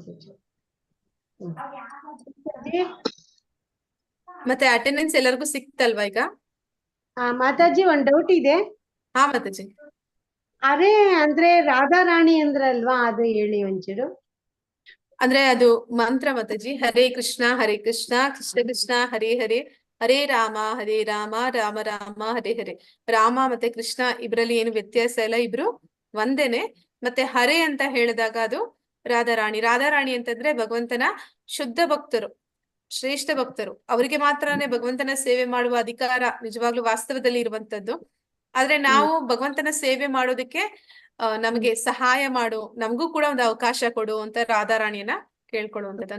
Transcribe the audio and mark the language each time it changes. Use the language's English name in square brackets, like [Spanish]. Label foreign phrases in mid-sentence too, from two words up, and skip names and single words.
[Kannada] ಮತ್ತೆ ಅಟೆಂಡೆನ್ಸ್ ಎಲ್ಲರಿಗೂ ಸಿಕ್ತಲ್ವಾ ಈಗ? ಮಾತಾಜಿ ಒಂದ್ ಡೌಟ್ ಇದೆ. ಹಾ ಮಾತಾಜಿ. ಅರೆ ಅಂದ್ರೆ ರಾಧಾರಾಣಿ ಅಂದ್ರಲ್ವಾ, ಅದು ಹೇಳಿ ಒಂಚೂರು. ಅಂದ್ರೆ ಅದು ಮಂತ್ರ ಮಾತಾಜಿ. [Sanskrit] ಹರೇ ಕೃಷ್ಣ ಕೃಷ್ಣ ಕೃಷ್ಣ ಹರೇ ಹರೇ, ಹರೇ ರಾಮ ರಾಮ ರಾಮ ಹರೇ ಹರೇ. [Kannada] ರಾಮ ಮತ್ತೆ ಕೃಷ್ಣ ಇಬ್ರಲ್ಲಿ ಏನು ವ್ಯತ್ಯಾಸ ಇಲ್ಲ, ಇಬ್ರು ಒಂದೇನೆ. ಮತ್ತೆ ಹರೇ ಅಂತ ಹೇಳಿದಾಗ ಅದು ರಾಧಾರಾಣಿ. ರಾಧಾರಾಣಿ ಅಂತಂದ್ರೆ ಭಗವಂತನ ಶುದ್ಧ ಭಕ್ತರು, ಶ್ರೇಷ್ಠ ಭಕ್ತರು. ಅವರಿಗೆ ಮಾತ್ರನೇ ಭಗವಂತನ ಸೇವೆ ಮಾಡುವ ಅಧಿಕಾರ ನಿಜವಾಗ್ಲೂ ವಾಸ್ತವದಲ್ಲಿ ಇರುವಂತದ್ದು. ಆದ್ರೆ ನಾವು ಭಗವಂತನ ಸೇವೆ ಮಾಡೋದಕ್ಕೆ ನಮಗೆ ಸಹಾಯ ಮಾಡು, ನಮಗೂ ಕೂಡ ಒಂದು ಅವಕಾಶ ಕೊಡು ಅಂತ ರಾಧಾರಾಣಿಯನ್ನ ಕೇಳ್ಕೊಳ್ಳುವಂಥದ್ದು.